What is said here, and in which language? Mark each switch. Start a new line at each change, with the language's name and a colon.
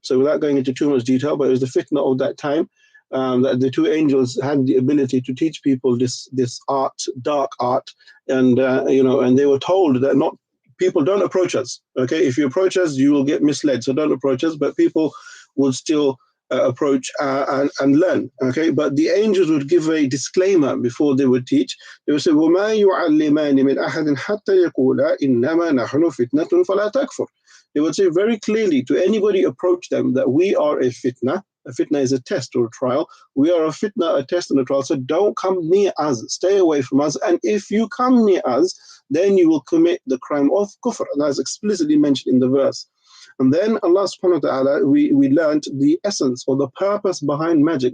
English: So without going into too much detail, but it was the fitna of that time, that the two angels had the ability to teach people this art, dark art. And, and they were told that people don't approach us. Okay, if you approach us, you will get misled. So don't approach us, but people will still approach and learn. Okay, but the angels would give a disclaimer before they would teach. They would say,
Arabic: وَمَا يُعَلِّمَانِ مِنْ أَحَدٍ حَتَّى يَقُولَا إِنَّمَا نَحْنُ فِتْنَةٌ فَلَا تَكْفُرْ.
English: They would say very clearly to anybody approach them that we are a fitna. A fitna is a test or a trial. We are a fitna, a test and a trial. So don't come near us. Stay away from us. And if you come near us, then you will commit the crime of kufr. And that's explicitly mentioned in the verse. And then Allah subhanahu wa ta'ala, we learned the essence or the purpose behind magic.